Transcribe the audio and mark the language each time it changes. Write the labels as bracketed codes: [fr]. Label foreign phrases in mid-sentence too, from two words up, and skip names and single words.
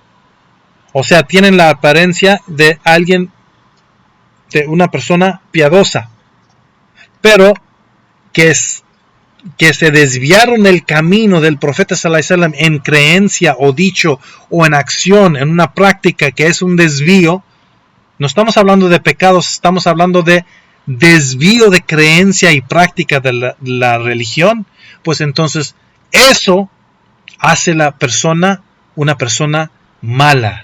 [es] O sea, tienen la apariencia de de una persona piadosa, pero que se desviaron del camino del profeta [ar] صلى الله عليه وسلم [es] en creencia o dicho o en acción, en una práctica que es un desvío. No estamos hablando de pecados, estamos hablando de desvío de creencia y práctica de la religión. Pues entonces eso hace una persona mala.